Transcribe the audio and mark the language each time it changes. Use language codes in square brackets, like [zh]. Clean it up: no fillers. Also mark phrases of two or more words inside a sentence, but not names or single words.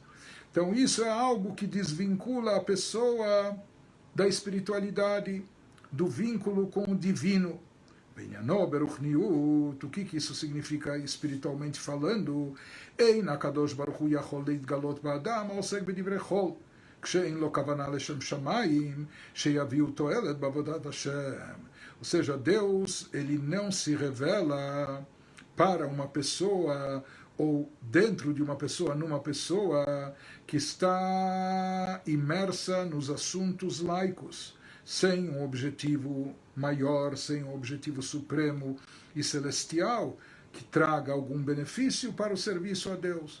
[pt] Então isso é algo que desvincula a pessoa da espiritualidade, do vínculo com o divino. O que isso significa espiritualmente falando? [he] כשאין לו כוונה לשם שמיים, שיביאו תועלת בעבודת השם. [pt] Ou seja, Deus, ele não se revela para uma pessoa ou dentro de uma pessoa, numa pessoa que está imersa nos assuntos laicos, sem um objetivo maior, sem um objetivo supremo e celestial, que traga algum benefício para o serviço a Deus.